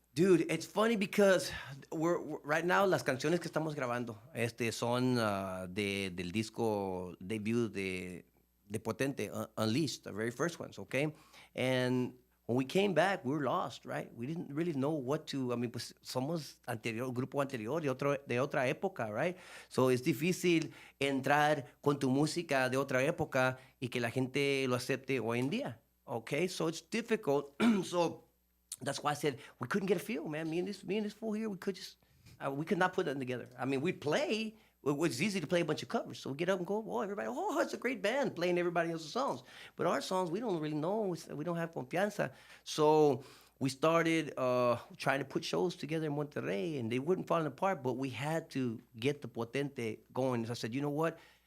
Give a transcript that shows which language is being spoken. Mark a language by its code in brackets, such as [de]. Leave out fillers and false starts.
[en] Dude, it's funny because we're right now [es] las canciones que estamos grabando son del disco debut de [en] Potente, Unleashed, the very first ones, okay? And when we came back, we were lost, right? We didn't really know what to. I mean, [es] pues somos grupo anterior de otra época, [en] right? So it's [es] difícil entrar con tu música de otra época y que la gente lo acepte hoy en día, [en] okay? So it's difficult. So that's why I said we couldn't get a feel, man. Me and this fool here, we could not put nothing together. I mean, we'd play. It was easy to play a bunch of covers. So we get up and go, everybody, it's a great band playing everybody else's songs. But our songs, we don't really know. We don't have confianza. So we started trying to put shows together in Monterrey, and they weren't falling apart, but we had to get the Potente going. So I said, you know what?